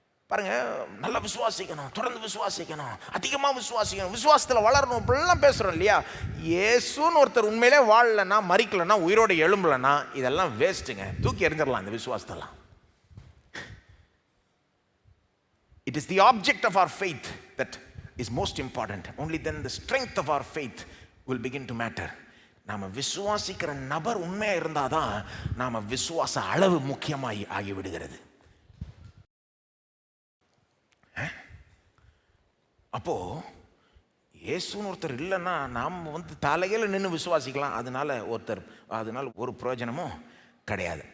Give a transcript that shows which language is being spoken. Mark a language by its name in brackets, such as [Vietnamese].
[Tamil] பாருங்க, நல்லா விசுவாசிக்கணும், தொடர்ந்து விசுவாசிக்கணும், அதிகமாக விசுவாசிக்கணும், விசுவாசத்தில் வளரணும், இப்படிலாம் பேசுகிறோம் இல்லையா? இயேசுன்னு ஒருத்தர் உண்மையிலே வாழலைன்னா, மறிக்கலைன்னா, உயிரோடு எழும்பலைன்னா இதெல்லாம் வேஸ்ட்டுங்க. தூக்கி எறிஞ்சிடலாம் இந்த விசுவாசத்தெல்லாம். [English] It is the object of our faith that is most important. Only then the strength of our faith will begin to matter. [Tamil] நாம விசுவாசிக்கிற நபர் உண்மையாக இருந்தால் தான் நாம விசுவாச அளவு முக்கியமாகி ஆகிவிடுகிறது. அப்போ இயேசுன்னு ஒருத்தர் இல்லைன்னா நாம் வந்து தலையில் நின்று விசுவாசிக்கலாம், அதனால ஒரு பிரயோஜனமும் கிடையாது.